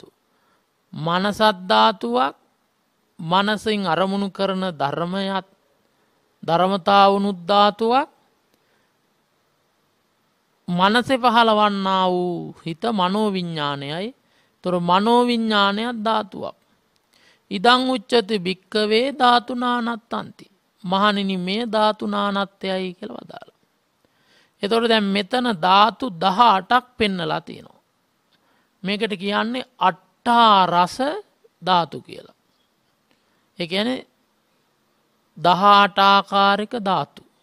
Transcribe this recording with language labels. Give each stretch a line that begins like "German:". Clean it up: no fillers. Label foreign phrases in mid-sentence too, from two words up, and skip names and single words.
Sinhala: මනසත් ධාතුවක්, මනසින් අරමුණු කරන ධර්මයක්, ධර්මතාවුනුත් ධාතුවක්. මනසේ පහළවන්නා වූ හිත මනෝ විඤ්ඤාණයයි. තොර මනෝ විඤ්ඤාණයක් ධාතුවක්.
Pali: ඉදං උච්චති භික්කවේ ධාතුනානත්තන්ති.
Sinhala: මහණෙනි මේ ධාතුනානත්යයි කියලා වදාළා. එතකොට දැන් මෙතන ධාතු 18ක් පෙන්නලා තියෙනවා. මේකට කියන්නේ අට්ඨා රස ධාතු කියලා. ඒ කියන්නේ 18 ආකාරයක ධාතු.